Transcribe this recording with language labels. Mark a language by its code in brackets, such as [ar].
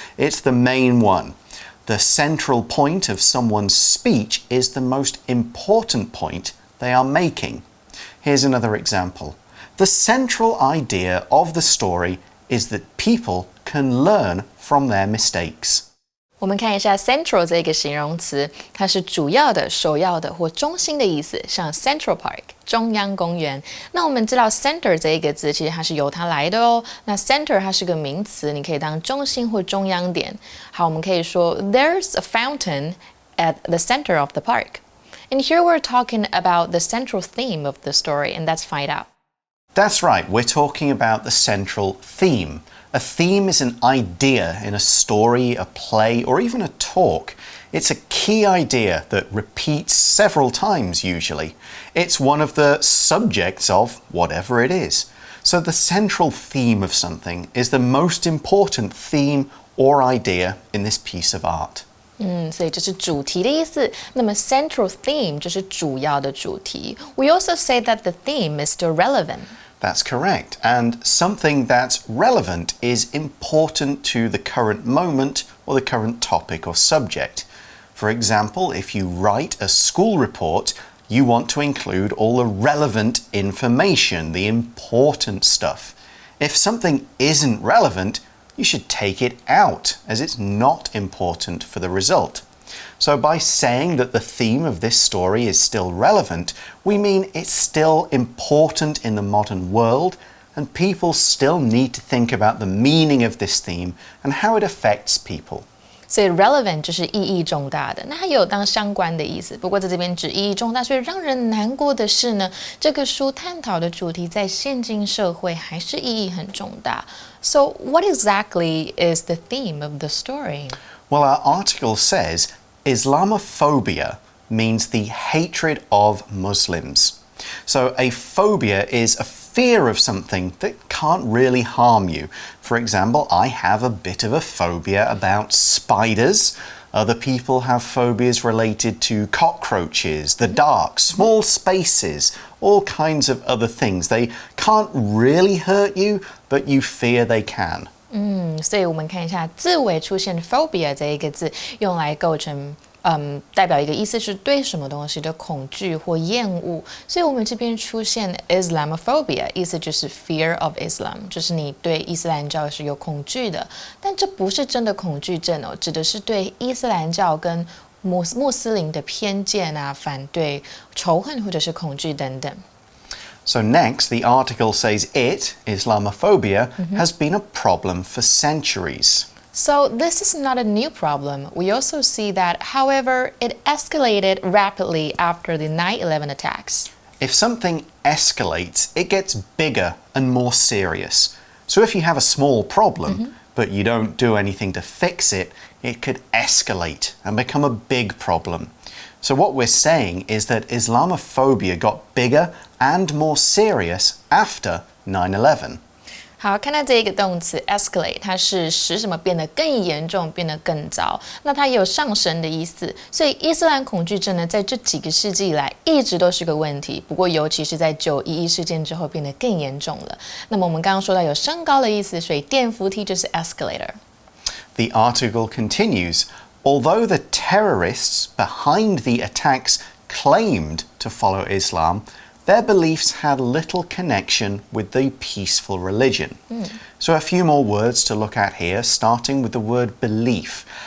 [en] It's the main one. The central point of someone's speech is the most important point they are making. Here's another example. The central idea of the story is that people can learn from their mistakes. [zh] 我们看一下 central 这个形容词，它是主要的、首要的或中心的意思，像 Central Park 中央公园。那我们知道 center 这一个字其实它是由它来的哦。那 center 它是个名词，你可以当中心或中央点。好，我们可以说 [en] There's a fountain at the center of the park. And here we're talking about the central theme of the story, and let's find out. That's right, we're talking about the central theme. A theme is an idea in a story, a play, or even a talk. It's a key idea that repeats several times usually. It's one of the subjects of whatever it is. So the central theme of something is the most important theme or idea in this piece of art. [zh] 所以这是主题的意思。那么 central theme 就是主要的主题。 [en] We also say that the theme is still relevant. That's correct. And something that's relevant is important to the current moment or the current topic or subject. For example, if you write a school report, you want to include all the relevant information, the important stuff. If something isn't relevant, you should take it out as it's not important for the result. So by saying that the theme of this story is still relevant, we mean it's still important in the modern world and people still need to think about the meaning of this theme and how it affects people. [zh] 所以 relevant 就是意义重大的，那它也有当相关的意思。不过在这边指意义重大，所以让人难过的是呢，这个书探讨的主题在现今社会还是意义很重大。 [en] So what exactly is the theme of the story? Well, our article says Islamophobia means the hatred of Muslims. So a phobia is a fear of something that can't really harm you. For example, I have a bit of a phobia about spiders. Other people have phobias related to cockroaches, the dark, small spaces, all kinds of other things. They can't really hurt you, but you fear they can. [zh] 所以我们看一下字尾出现 phobia 这一个字，用来构成代表一个意思是对什么东西的恐惧或厌恶，所以我们这边出现 Islamophobia， 意思就是 [en] fear of Islam， [zh] 就是你对伊斯兰教是有恐惧的，但这不是真的恐惧症哦，指的是对伊斯兰教跟穆斯林的偏见啊、反对、仇恨或者是恐惧等等。 [en] So next, the article says Islamophobia, has been a problem for centuries. So this is not a new problem. We also see that, however, it escalated rapidly after the 9/11 attacks. If something escalates, it gets bigger and more serious. So if you have a small problem, but you don't do anything to fix it, it could escalate and become a big problem. So what we're saying is that Islamophobia got bigger and more serious after 9/11. [zh] 好，看到这一个动词 escalate， 它是使什么变得更严重，变得更糟。那它也有上升的意思，所以伊斯兰恐惧症呢，在这几个世纪以来一直都是个问题。不过，尤其是在9/11事件之后，变得更严重了。那么我们刚刚说到有升高的意思，所以电扶梯就是 escalator。 [en] The article continues, although the terrorists behind the attacks claimed to follow Islam, their beliefs had little connection with the peaceful religion. So a few more words to look at here, starting with the word belief.